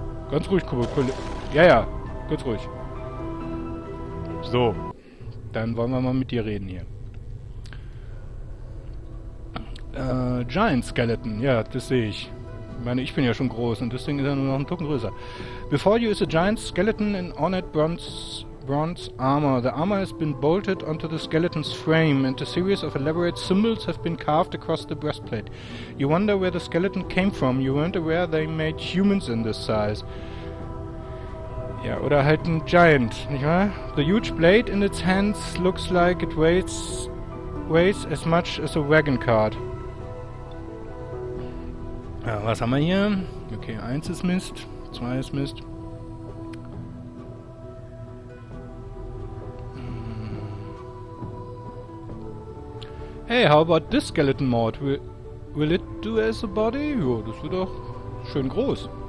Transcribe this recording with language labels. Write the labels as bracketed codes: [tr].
[de] Ganz ruhig, Kollege. Ja, ganz ruhig. So, dann wollen wir mal mit dir reden hier. Giant Skeleton, ja, das sehe ich. Ich meine, ich bin ja schon groß und das Ding ist ja nur noch ein Tucken größer. [en] Before you is a giant skeleton in ornate bronze bronze armor. The armor has been bolted onto the skeleton's frame, and a series of elaborate symbols have been carved across the breastplate. You wonder where the skeleton came from. You weren't aware they made humans in this size. [de] Ja, oder halt ein Giant, nicht wahr? [en] The huge blade in its hands looks like it weighs as much as a wagon cart. [de] Ja, was haben wir hier? Okay, 1 ist Mist, 2 ist Mist. [en] Hey, how about this skeleton mod? Will it do as a body? [de] Jo, das wird doch schön groß.